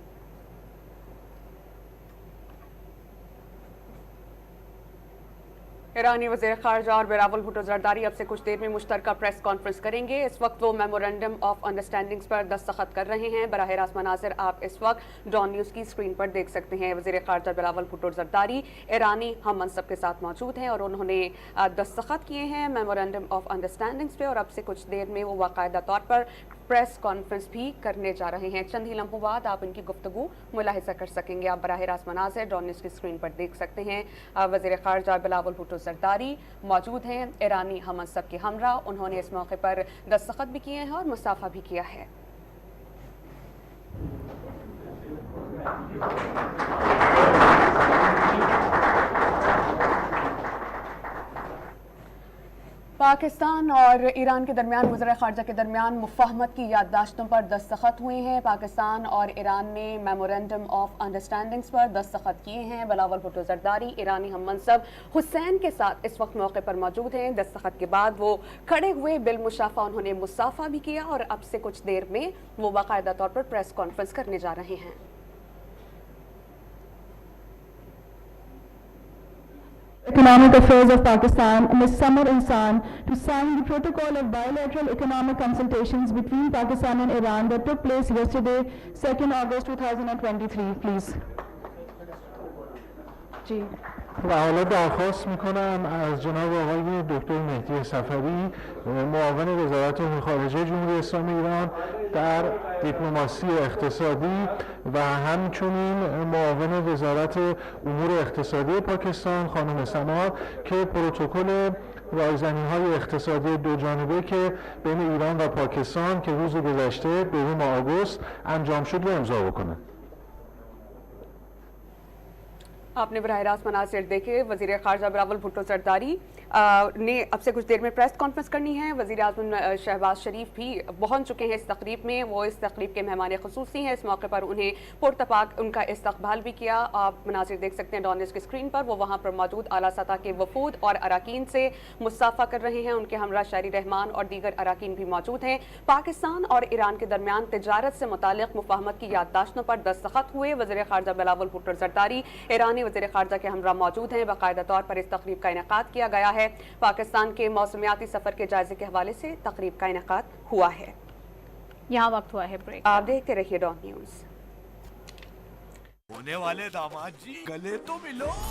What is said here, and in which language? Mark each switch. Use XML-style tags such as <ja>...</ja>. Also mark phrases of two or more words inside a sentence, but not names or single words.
<ur>ایرانی وزیر خارجہ اور بلاول بھٹو زرداری اب سے کچھ دیر میں مشترکہ</ur> <en>press conference</en> <ur>کریں گے. اس وقت وہ</ur> <en>memorandum of understandings</en> <ur>پر دستخط کر رہے ہیں. براہ راست مناظر آپ اس وقت ڈان نیوز کی سکرین پر دیکھ سکتے ہیں. وزیر خارجہ بلاول بھٹو زرداری ایرانی ہم منصب کے ساتھ موجود ہیں اور انہوں نے دستخط کیے ہیں</ur> <en>memorandum of understandings</en> <ur>پہ اور اب سے کچھ دیر میں وہ باقاعدہ طور پر</ur> <en>press conference</en> <ur>بھی کرنے جا رہے ہیں. چند ہی لمحوں بعد آپ ان کی گفتگو ملاحظہ کر سکیں گے۔ آپ براہ راست مناظر ڈان نیوز کی سکرین پر دیکھ سکتے ہیں. وزیر خارجہ بلاول بھٹو زرداری موجود ہیں ایرانی ہم منصب کے ہمراہ. انہوں نے اس موقع پر دستخط بھی کیے ہیں اور مصافحہ بھی کیا ہے. پاکستان اور ایران کے درمیان وزیر خارجہ کے درمیان مفاہمت کی یادداشتوں پر دستخط ہوئے ہیں. پاکستان اور ایران نے</ur> <en>memorandum of understandings</en> <ur>پر دستخط کیے ہیں. بلاول بھٹو زرداری ایرانی ہم منصب حسین کے ساتھ اس وقت موقع پر موجود ہیں. دستخط کے بعد وہ کھڑے ہوئے بالمشافہ انہوں نے مصافحہ بھی کیا اور اب سے کچھ دیر میں وہ باقاعدہ طور پر</ur> <en>press conference</en> <ur>کرنے جا رہے ہیں.</ur> <en>Economic Affairs of Pakistan, Ms. Samar Insan, to sign the protocol of bilateral economic consultations between Pakistan and Iran that took place yesterday, 2nd August 2023, please.</en> <ur>جی.</ur> <fa>و حالا درخواست میکنم از جناب آقای دکتر مهدی صفوی معاون وزارت امور خارجه جمهوری اسلامی ایران در دیپلماسی اقتصادی و همچنین معاون وزارت امور اقتصادی پاکستان خانم سمار که پروتکل رایزنی‌های اقتصادی دو جانبه که بین ایران و پاکستان که روز گذشته دوم آگوست انجام شد رو امضا بکنه.</fa> <ur>آپ نے براہ راست مناظر دیکھے. وزیر خارجہ بلاول بھٹو زرداری نے اب سے کچھ دیر میں</ur> <en>press conference</en> <ur>کرنی ہے. وزیر اعظم شہباز شریف بھی پہنچ چکے ہیں اس تقریب میں. وہ اس تقریب کے مہمان خصوصی ہیں۔ اس موقع پر انہیں پرتپاک ان کا استقبال بھی کیا. آپ مناظر دیکھ سکتے ہیں ڈان نیوز کی سکرین پر۔ وہ وہاں پر موجود اعلیٰ سطح کے وفود اور اراکین سے مصافحہ کر رہے ہیں. ان کے ہمراہ شاری رحمان اور دیگر اراکین بھی موجود ہیں۔ پاکستان اور ایران کے درمیان تجارت سے متعلق مفاہمت کی یادداشتوں پر دستخط ہوئے. وزیر خارجہ بلاول بھٹو زرداری ایرانی وزیر خارجہ کے ہمراہ موجود ہیں. باقاعدہ طور پر اس تقریب کا انعقاد کیا گیا ہے۔ پاکستان کے موسمیاتی سفر کے جائزے کے حوالے سے تقریب کا انعقاد ہوا ہے. یہاں وقت ہوا ہے بریک. آپ دیکھتے رہیے ڈان نیوز. ہونے والے داماد جی گلے تو ملو.</ur>